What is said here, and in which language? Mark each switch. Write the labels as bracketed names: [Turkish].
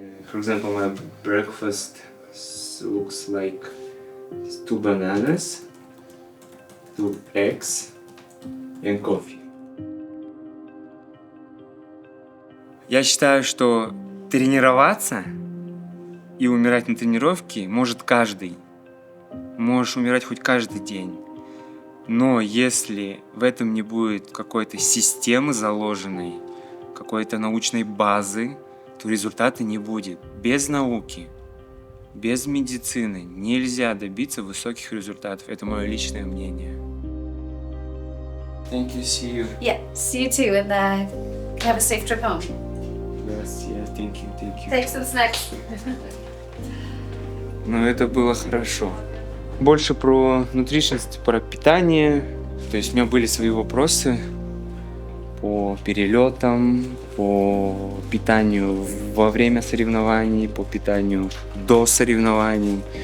[English] For example, my breakfast looks like 2 bananas, 2 eggs and coffee. [Russian] Я считаю, что тренироваться и умирать на тренировке может каждый. Можешь умирать хоть каждый день. Но если в этом не будет какой-то системы заложенной, какой-то научной базы, то результата не будет. Без науки, без медицины нельзя добиться высоких результатов. Это мое личное мнение. [English] Thank you, see you. Yeah, see you too, and have a safe trip home. Yes, yeah, thank you, thank you. Thanks for the snacks. [Russian] Но это было хорошо. Больше про nutrition, про питание. То есть у меня были свои вопросы по перелетам, по питанию во время соревнований, по питанию до соревнований.